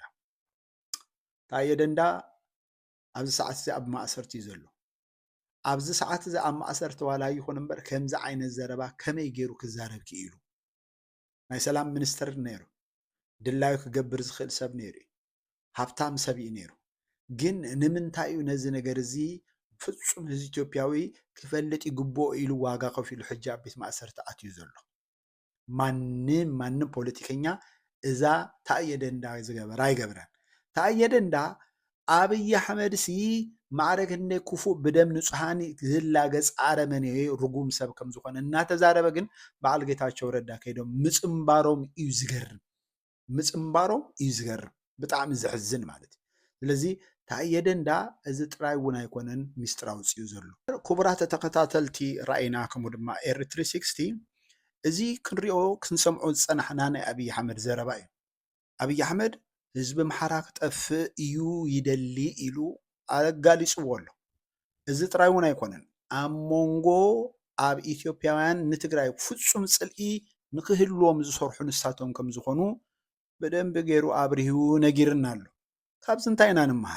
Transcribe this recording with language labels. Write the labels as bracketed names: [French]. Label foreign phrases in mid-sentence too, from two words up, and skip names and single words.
[Tigrinya] ታየ ደንዳ ኣብዚ ሰዓት እዚ ኣብ ማእሰርቲ እዩ ዘሎ። ኣብዚ ሰዓት እዚ ኣብ ማእሰርቲ ዋላ ይኹን እምበር ከምዚ ዓይነት ዘረባ ከመይ ገይሩ ክዛረብ ክኢሉ ናይ ሰላም ሚኒስተር ነይሩ፣ ድላዩ ክገብር ዝኽእል ሰብ ነይሩ፣ ሃብታም ሰብ እዩ ነይሩ። ግን ንምንታይ እዩ ነዚ ነገር እዚ ፍጹም ህዝቢ ኢትዮጵያዊ ክፈልጥ ይግብኦ ኢሉ ዋጋ ከፊሉ ሕጂ ኣብ ቤት ማእሰርቲ ኣትዩ ዘሎ? ማንም ፖለቲከኛ እዛ ታየ ደንዳ ዝገበራ ኣይገብረን። ታየ ደንዳ አብይ አሕመድ ሲ ማዕረግ እንደ ክፉ በደም ንጹሃን ዝላገጽ አረመኔ ርጉም ሰብ ከም ዝኾነ እናተዛረበ ግን በዓል ጌታቸው ረዳ ከይዶም ምጽምባሮም እዩ ዝገርም ምጽምባሮም እዩ ዝገርም ብጣዕሚ ዝሕዝን ማለት እዩ ስለዚ ታየ ደንዳ እዚ ጥራይ እውን ኣይኮነን ሚስጥር ኣውፅኡ ዘሎ ክቡራት ተኸታተልቲ ራእይና ከምኡ ድማ ኤር 360 እዚ ክንሪኦ ክንሰምዖ ዝፀናሕና ናይ አብይ አሕመድ ዘረባ እዩ አብይ አሕመድ ህዝቢ መሓራ ክጠፍእ እዩ ይደሊ ኢሉ ኣጋሊፅዎ ኣሎ እዚ ጥራይ እውን ኣይኮነን ኣብ ሞንጎ ኣብ ኢትዮጵያውያን ንትግራይ ፍጹም ፅልኢ ንክህልዎም ዝሰርሑ ንሳቶም ከም ዝኾኑ በደንብ ገይሩ ኣብርሂቡ ነጊርና ኣሎ ካብዚ እንታይ ኢና ንመሃር